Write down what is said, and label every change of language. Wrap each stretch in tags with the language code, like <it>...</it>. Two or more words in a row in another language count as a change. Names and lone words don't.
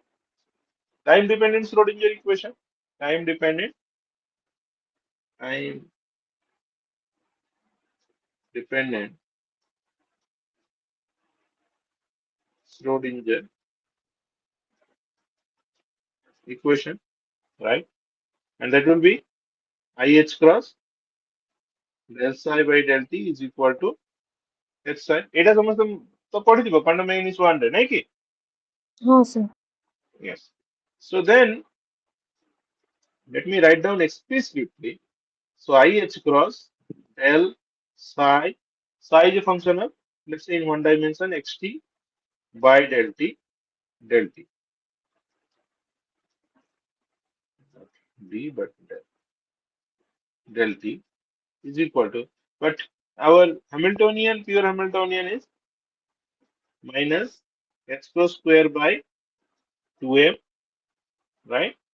<en>Time dependent Schrodinger equation. Time dependent, time dependent Schrodinger equation, right? And that will be IH cross del psi by del t is equal to h psi.</en> <or>এটা ସମସ୍ତେ ତ ପଢିଥିବ</or> <en>quantum mechanics</en> <or>1 ରେ, ନାଇଁ କି? ହଁ ସାର୍।</or> <en>Yes. So then let me write down explicitly. So IH cross del psi, psi is a function of, let's say in one dimension, xt by del t, d but del t is equal to, but our Hamiltonian, pure Hamiltonian is minus x cross square by 2m, right?</en>